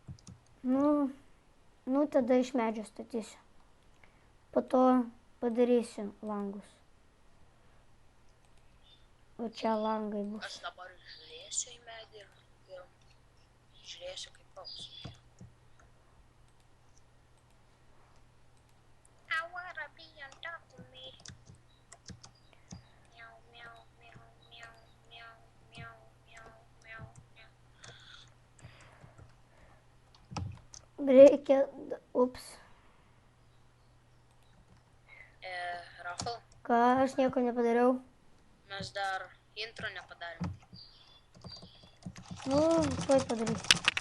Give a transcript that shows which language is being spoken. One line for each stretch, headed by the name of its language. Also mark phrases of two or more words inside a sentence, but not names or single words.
Lithuanian: Nu, tada iš medžio statysiu. Po to padarysiu langus. O čia langai bus. Aš dabar žiūrėsiu į medį ir žiūrėsiu kaip augs.
English: I wanna be on top of me. Meow, meow, meow, meow, meow, meow, meow, meow, meow.
Lithuanian: Reikia... Ups. Rafael, Ką, aš nieko nepadariau. mes dar Intro nepadarėm. Nu, tuoj padarysiu.